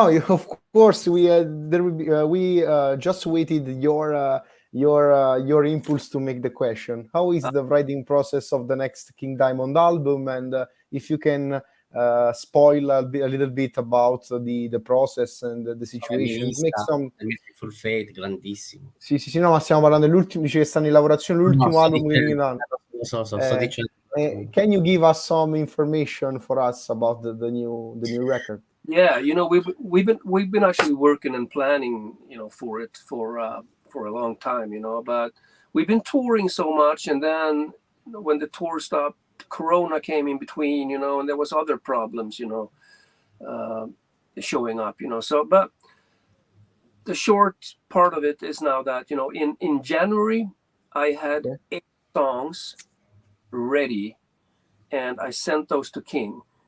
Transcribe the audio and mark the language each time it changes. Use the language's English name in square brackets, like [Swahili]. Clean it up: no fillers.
[English] Of course, we there will be. We just waited your impulse to make the question. How is the writing process of the next King Diamond album? And if you can spoil a little bit about the process and the situation. Make some... [Italian] Full Fate, grandissimo. Sì, no, ma stiamo parlando dell'ultimo, dice che stanno in lavorazione l'ultimo album. Sto dicendo. [English] Can you give us some information for us about the new record? Yeah, we've been actually working and planning, for it for a long time, but we've been touring so much, and then when the tour stopped, Corona came in between, and there was other problems, showing up, So, but the short part of it is now that, in January, I had 8 songs ready, and I sent those to King.